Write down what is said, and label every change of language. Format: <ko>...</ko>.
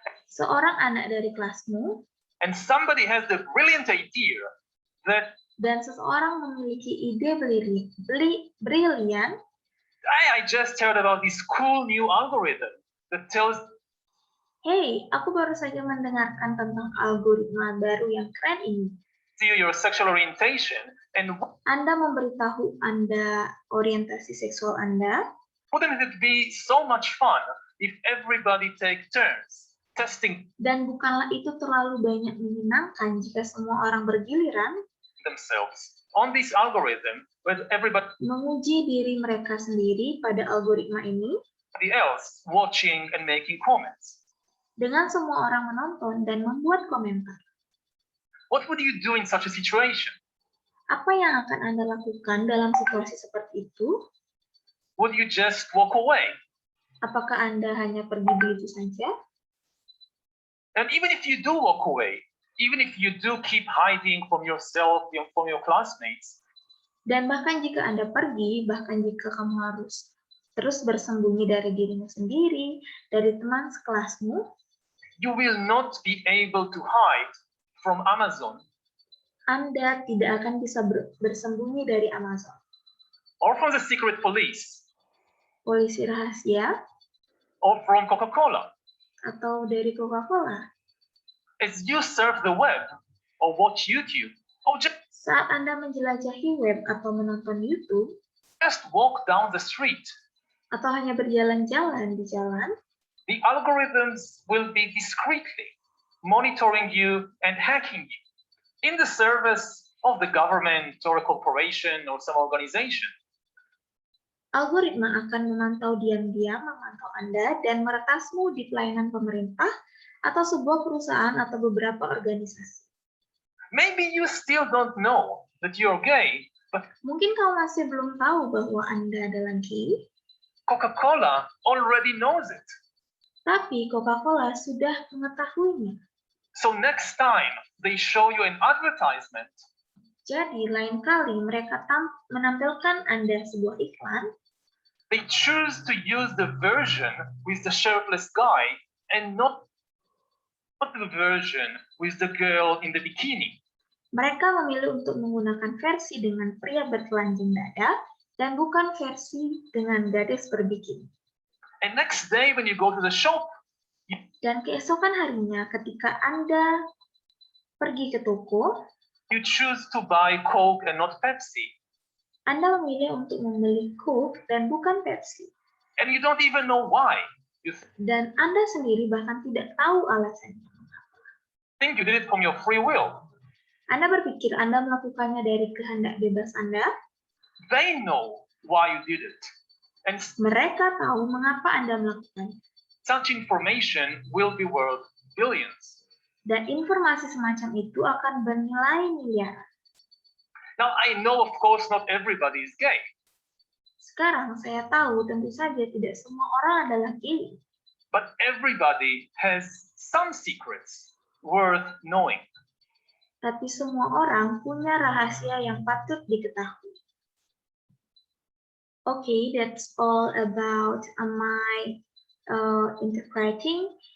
<id>seorang anak dari kelasmu,</id> <en>and somebody has the brilliant idea that</en> <id>dan seseorang memiliki ide brilian,</id> <en>I just heard about this cool new algorithm that tells</en> <id>hey, aku baru saja mendengarkan tentang algoritma baru yang keren ini.</id> <en>you your sexual orientation, and</en> <id>Anda memberitahu Anda orientasi seksual Anda.</id> <en>wouldn't it be so much fun if everybody take turns testing</en> <id>Dan bukanlah itu terlalu banyak menyenangkan jika semua orang bergiliran</id> <en>themselves on this algorithm with everybody</en> <id>menguji diri mereka sendiri pada algoritma ini</id> <en>else watching and making comments?</en> <id>dengan semua orang menonton dan membuat komentar.</id> <en>What would you do in such a situation?</en> <id>Apa yang akan Anda lakukan dalam situasi seperti itu?</id> <en>Would you just walk away?</en> <id>Apakah Anda hanya pergi begitu saja?</id> <en>And even if you do walk away, even if you do keep hiding from yourself, from your classmates,</en> <id>Dan bahkan jika Anda pergi, bahkan jika kamu harus terus bersembunyi dari dirimu sendiri, dari teman sekelasmu,</id> <en>you will not be able to hide from Amazon</en> <id>Anda tidak akan bisa bersembunyi dari Amazon</id> <en>or from the secret police,</en> <id>polisi rahasia,</id> <en>or from Coca-Cola.</en> <id>atau dari Coca-Cola.</id> <en>As you surf the web or watch YouTube, or</en> <id>Saat Anda menjelajahi web atau menonton YouTube,</id> <en>just walk down the street,</en> <id>atau hanya berjalan-jalan di jalan,</id> <en>the algorithms will be discreetly monitoring you and hacking you in the service of the government or a corporation or some organization.</en> <id>algoritma akan memantau diam-diam memantau Anda dan meretasmu di pelayanan pemerintah atau sebuah perusahaan atau beberapa organisasi.</id> <en>Maybe you still don't know that you're gay, but</en> <id>Mungkin kau masih belum tahu bahwa Anda adalah gay,</id> <en>Coca-Cola already knows it.</en> <id>tapi Coca-Cola sudah mengetahuinya.</id> <en>So next time they show you an advertisement,</en> <id>Jadi, lain kali mereka menampilkan Anda sebuah iklan,</id> <en>they choose to use the version with the shirtless guy and not the version with the girl in the bikini.</en> <id>mereka memilih untuk menggunakan versi dengan pria bertelanjang dada dan bukan versi dengan gadis berbikini.</id> <en>And next day when you go to the shop,</en> <id>Dan keesokan harinya ketika Anda pergi ke toko,</id> <en>you choose to buy Coke and not Pepsi.</en> <id>Anda memilih untuk membeli Coke dan bukan Pepsi.</id> <en>And you don't even know why. You</en> <id>Dan Anda sendiri bahkan tidak tahu alasannya.</id> <en>think you did it from your free will.</en> <id>Anda berpikir Anda melakukannya dari kehendak bebas Anda.</id> <en>They know why you did it. And</en> <id>Mereka tahu mengapa Anda melakukannya.</id> <en>such information will be worth billions.</en> <id>Dan informasi semacam itu akan bernilai miliaran.</id> <en>Now, I know, of course, not everybody is gay.</en> <id>Sekarang saya tahu tentu saja tidak semua orang adalah gay.</id> <en>But everybody has some secrets worth knowing.</en> <id>Tapi semua orang punya rahasia yang patut diketahui.</id> <en>Okay, that's all about my interpreting.</en>